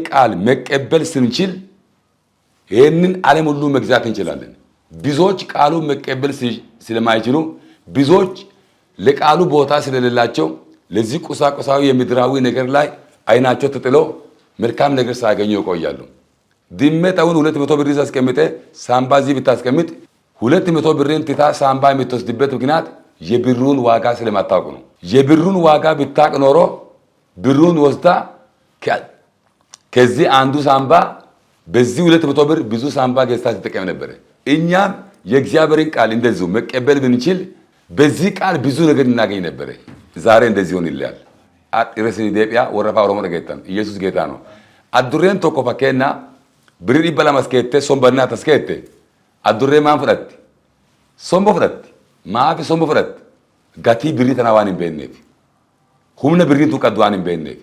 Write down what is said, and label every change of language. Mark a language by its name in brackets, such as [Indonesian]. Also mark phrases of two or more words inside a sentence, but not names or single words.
[Amharic] ቃል መቀበል ስንችል ይሄንን ዓለም ሁሉ መግዛት እንችላለን ብዙዎች ቃሉን መቀበል ስለማይችሉ ብዙዎች ለቃሉ ቦታ ስለሌላቸው ለዚህ ቁሳቁሳዊ የምድራዊ ነገር ላይ አይናቸው ተጥለው መልካም ነገር ሳያገኙ ይቆያሉ ድመታውን 200 ብር ይዘህ አስቀምጠ ሳምባ እዚህ ብታስቀምጥ 200 ብርን ትታ ሳምባ የምትወስድበት ምክንያት የብሩን ዋጋ ስለማታውቁ ነው የብሩን ዋጋ ብታውቅ ኖሮ ብሩን ወስዳ ከዚህ አንዱ ሳምባ በዚህ 200 ብር ብዙ ሳምባ ገዝታ ትጠቀም ነበር እኛም የእግዚአብሔርን ቃል እንደዚሁ መቀበል ብንችል በዚህ ቃል ብዙ ነገር እናገኝ ነበር ዛሬ እንደዚህ ሆነ ይላል [Oromo] Adhiresni deebi'a warra afaan Oromoo dhageettan. Yesuus geetaa no. Addurreen tokko fakkeenyaa birrii 200 keettee sombannaa tas keette. Addurree maan fudhatti? Somba fudhatti. Maafi somba fudhatti? Gatii birrii tanaa waan hin beekneef. Humna birriin tun qaddu waan hin beekneef.